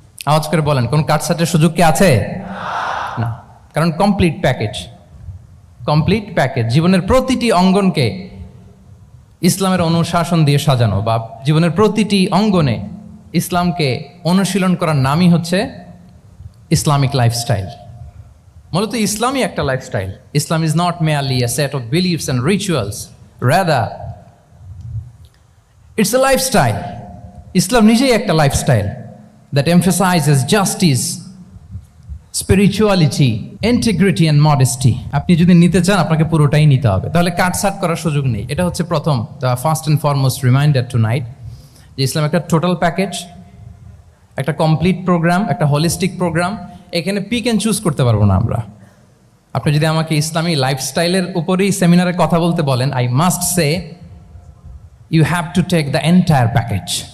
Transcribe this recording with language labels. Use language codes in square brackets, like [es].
[bn] আওয়াজ করে বলেন, কোন কাটছাটের সুযোগ কি আছে? না, কারণ কমপ্লিট প্যাকেজ, কমপ্লিট প্যাকেজ। জীবনের প্রতিটি অঙ্গনকে ইসলামের অনুশাসন দিয়ে সাজানো, বা জীবনের প্রতিটি অঙ্গনে ইসলামকে অনুশীলন করার নামই হচ্ছে ইসলামিক লাইফস্টাইল। মূলত ইসলামই একটা lifestyle. [en] Islam is not merely a set of beliefs and rituals, rather it's a lifestyle. [bn] ইসলাম নিজেই একটা lifestyle [en] that emphasizes justice, spirituality, integrity and modesty. [bn] আপনি যদি নিতে চান, আপনাকে পুরোটাই নিতে হবে, তাহলে কাটছাট করার সুযোগ নেই। এটা হচ্ছে প্রথম, [en] the first and foremost reminder tonight, [bn] যে ইসলাম একটা টোটাল প্যাকেজ, একটা কমপ্লিট প্রোগ্রাম, একটা হোলিস্টিক প্রোগ্রাম। এখানে পিক অ্যান্ড চুজ করতে পারবো না আমরা। আপনি যদি আমাকে ইসলামী লাইফস্টাইলের উপরেই সেমিনারে কথা বলতে বলেন, [en] I must say you have to take the entire package.